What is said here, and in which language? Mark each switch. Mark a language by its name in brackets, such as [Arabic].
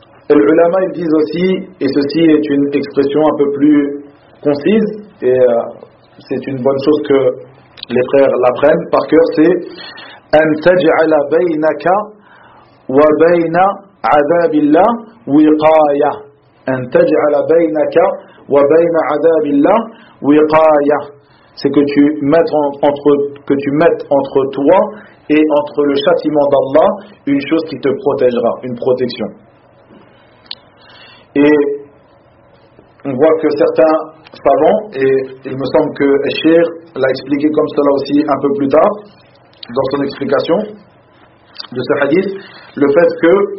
[French] Les ulama ils disent aussi, et ceci est une expression un peu plus concise, et c'est une bonne chose que les frères l'apprennent par cœur, c'est [Arabic] أن تجعل بينك وبين عذاب الله وقاية. أن تجعل بينك وبين عذاب الله وقاية. [French] C'est que tu mettes entre toi et entre le châtiment d'Allah une chose qui te protégera, une protection. Et on voit que certains savants, et il me semble que Cheikh l'a expliqué comme cela aussi un peu plus tard dans son explication de ce hadith, le fait que